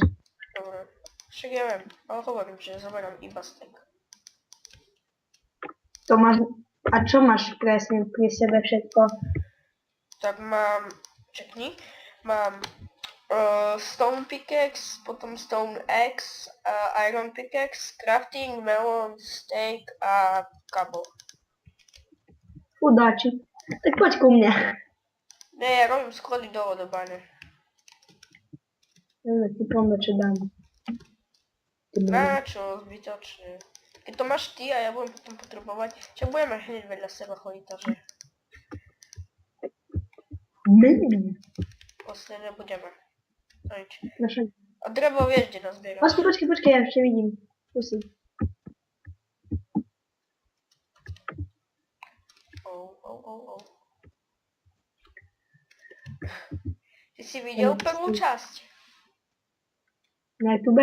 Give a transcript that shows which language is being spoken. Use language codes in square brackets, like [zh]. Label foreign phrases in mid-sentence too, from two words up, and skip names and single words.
[sk] Dobre. Však ja viem, ale hovorím, že zoberiem iba stack. To máš... A čo máš presne pri sebe všetko? Tak mám... Čekni. Mám... [en] stone pickaxe, potom stone axe, iron pickaxe, crafting, melon, steak a kabo. [sk] Chudáči. Tak poď ku mne. Ne, ja robím schody dole do bane. Dobre, ti pomôžem, čo dám. Na čo, zbytočne. Keď to máš ty a ja budem potom potrebovať, čo budeme hneď vedľa seba chodiť, takže... [cs] Vlastně nebudeme. No nic. [sk] Naše... A drevo [pl] wiesz gdzie nazbierasz. [sk] Počkej, ja ešte vidím. Tu si. O. Ty si widział prvú časť? Na YouTube.